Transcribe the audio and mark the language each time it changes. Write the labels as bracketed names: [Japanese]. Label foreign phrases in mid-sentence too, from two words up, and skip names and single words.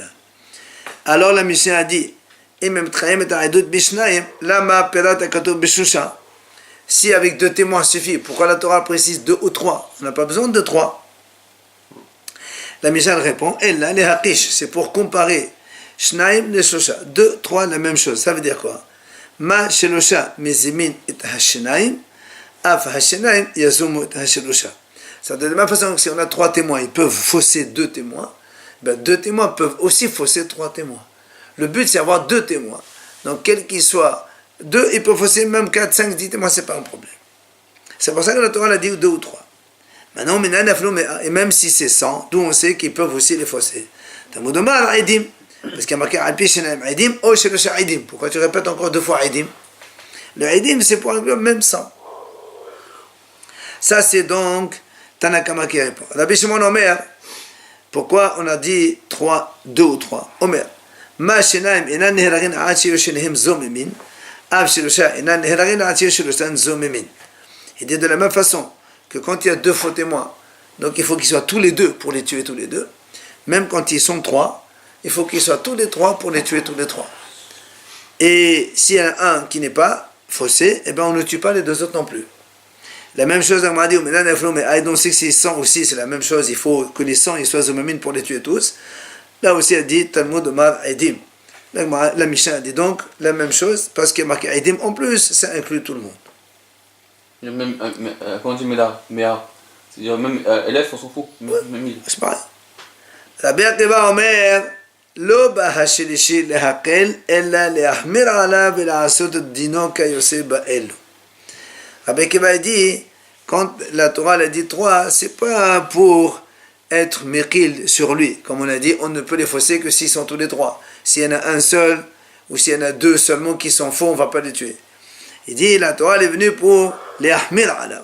[French] Alors la Mishnah a dit, si avec 2 témoins suffit, pourquoi la Torah précise 2 ou 3? On n'a pas besoin de 3. La Mishnah répond, c'est pour comparer 2, 3, la même chose. Ça veut dire quoi? [Hebrew] מה שלשה מזימין את השנים אף השנים יזומו את השלשה. [French] Ça de la même façon que si on a 3 témoins, ils peuvent fausser 2 témoins. Ben 2 témoins peuvent aussi fausser 3 témoins. Le but c'est d'avoir 2 témoins. Donc quel qu'il soit 2, ils peuvent fausser même 4, 5, 10 témoins, c'est pas un problème. C'est pour ça que la Torah a dit 2 ou 3. Maintenant, et même si c'est 100, d'où on sait qu'ils peuvent aussi les fausser. Parce qu'il y a marqué pourquoi tu répètes encore 2 fois Aidim? Le Aidim c'est pour inclure même 100. Ça c'est donc Tanakama qui répond. [Hebrew] רבי שמעון אומר, [French] pourquoi on a dit 3, 2 ou 3? [Hebrew] Omer, מה שנים אינן נהרגין עד שיהו שניהם זוממין אף שלשה אינן נהרגין עד שיהו שלשתן זוממין. [French] Il dit de la même façon que quand il y a 2 faux témoins, donc il faut qu'ils soient tous les 2 pour les tuer tous les 2. Même quand ils sont 3, il faut qu'ils soient tous les 3 pour les tuer tous les 3. Et s'il y en a un qui n'est pas faussé, eh ben on ne tue pas les 2 autres non plus. La même chose, on m'a dit, mais donc si c'est 100 aussi, c'est la même chose, il faut que les 100 ils soient zomamines pour les tuer tous. Là aussi, elle dit, [Hebrew] תלמוד לומר עדים. [French] La Mishnah a dit donc la même chose, parce qu'il y a marqué Aidim en plus, ça inclut tout le monde. Même, quand on dit Méa, c'est-à-dire même élève, on s'en fout, même il. C'est pareil. [Hebrew] רבי עקיבא אומר, לא בא השלישי להקל אלא להחמיר עליו ולעשות דינו כיוצא באלו. [French] Rabbi Akiva dit, quand la Torah a dit 3, c'est pas pour être mekil sur lui. Comme on a dit, on ne peut les fausser que s'ils sont tous les 3. S'il y en a un seul, ou s'il y en a 2 seulement qui sont faux, on ne va pas les tuer. Il dit, la Torah est venue pour les [Hebrew] החמיר עליו.